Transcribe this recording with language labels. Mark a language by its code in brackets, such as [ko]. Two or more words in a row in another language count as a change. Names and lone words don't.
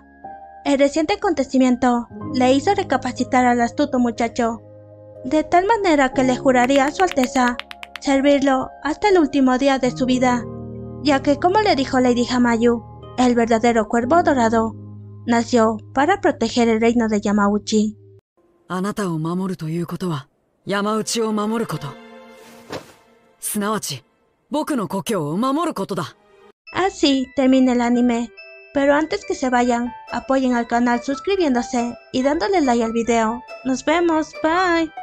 [es] El reciente acontecimiento le hizo recapacitar al astuto muchacho, de tal manera que le juraría a su alteza servirlo hasta el último día de su vida, ya que, como le dijo Lady Hamayu, el verdadero cuervo dorado nació para proteger el reino de Yamauchi. [ja] あなたを守るということは山内を守ること。すなわち僕の故郷を守ることだ。 [es] Así termina el anime, pero antes que se vayan, apoyen al canal suscribiéndose y dándole like al video. Nos vemos, bye.